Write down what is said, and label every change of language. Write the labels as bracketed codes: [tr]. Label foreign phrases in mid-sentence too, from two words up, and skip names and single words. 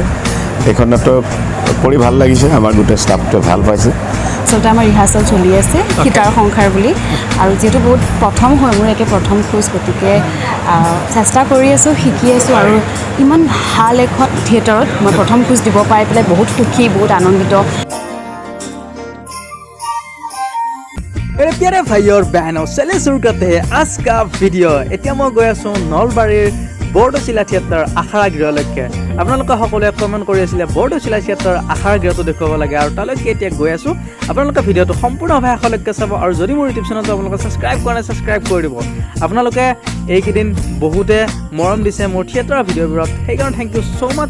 [as] এইখন নাটক কৰি ভাল লাগিছে, আমাৰ গোটেই ষ্টাফটোৱে ভাল পাইছে। আচলতে আমাৰ ৰিহাৰ্চেল চলি আছে সীতাৰ সংসাৰ বুলি, আৰু যিহেতু বহুত প্ৰথম হয় মোৰ একে প্ৰথম খোজ, গতিকে চেষ্টা কৰি আছোঁ, শিকি আছোঁ, আৰু ইমান ভাল এখন থিয়েটাৰত মই প্ৰথম খোজ দিব পাই পেলাই বহুত সুখী, বহুত আনন্দিত। [hi] मेरे प्यारे भाई और बहनों, चले शुरू करते हैं आज का वीडियो। [as] এতিয়া মই গৈ আছোঁ নলবাৰীৰ বৰদৈচিলা থিয়েটাৰ আখাৰা গৃহলৈকে। আপোনালোকে সকলোৱে কমেণ্ট কৰি আছিলে বৰদৈচিলা থিয়েটাৰ আখাৰা গৃহটো দেখুৱাব লাগে, আৰু তালৈকে এতিয়া গৈ আছোঁ। আপোনালোকে ভিডিঅ'টো সম্পূৰ্ণভাৱে শেষলৈকে চাব, আৰু যদি মোৰ ইউটিউব চেনেলটো আপোনালোকে ছাবস্ক্ৰাইব কৰা নাই ছাবস্ক্ৰাইব কৰি দিব। আপোনালোকে এইকেইদিন বহুতে মৰম দিছে মোৰ থিয়েটাৰৰ ভিডিঅ'বোৰত, সেইকাৰণে [en] thank you so much.